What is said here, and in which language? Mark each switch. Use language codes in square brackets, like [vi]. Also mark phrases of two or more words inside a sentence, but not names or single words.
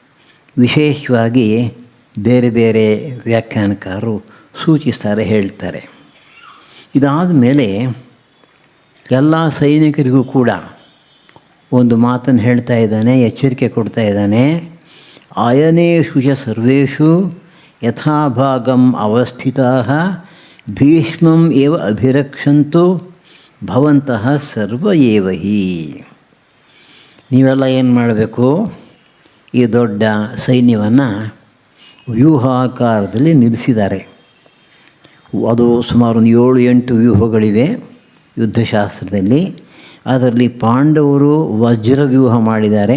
[kn] ಇದನ್ನು ವಿಶೇಷವಾಗಿ ಬೇರೆ ಬೇರೆ ವ್ಯಾಖ್ಯಾನಕಾರರು ಸೂಚಿಸ್ತಾರೆ, ಹೇಳ್ತಾರೆ. ಇದಾದ ಮೇಲೆ ಎಲ್ಲ ಸೈನಿಕರಿಗೂ ಕೂಡ ಒಂದು ಮಾತನ್ನು ಹೇಳ್ತಾ ಇದ್ದಾನೆ, ಎಚ್ಚರಿಕೆ ಕೊಡ್ತಾ ಇದ್ದಾನೆ. [sa] ಆಯನೇಷು ಚ ಸರ್ವೇಷು ಯಥಾಭಾಗಂ ಅವಸ್ಥಿತಾಃ ಭೀಷ್ಮಂ ಏವ ಅಭಿರಕ್ಷಂತು ಭವಂತಃ ಸರ್ವ ಏವ ಹಿ. [kn] ನೀವೆಲ್ಲ ಏನು ಮಾಡಬೇಕು, ಈ ದೊಡ್ಡ ಸೈನ್ಯವನ್ನು ವ್ಯೂಹಾಕಾರದಲ್ಲಿ ನಿಲ್ಲಿಸಿದ್ದಾರೆ. ಅದು ಸುಮಾರು ಒಂದು 7-8 ವ್ಯೂಹಗಳಿವೆ ಯುದ್ಧಶಾಸ್ತ್ರದಲ್ಲಿ. ಅದರಲ್ಲಿ ಪಾಂಡವರು ವಜ್ರವ್ಯೂಹ ಮಾಡಿದ್ದಾರೆ.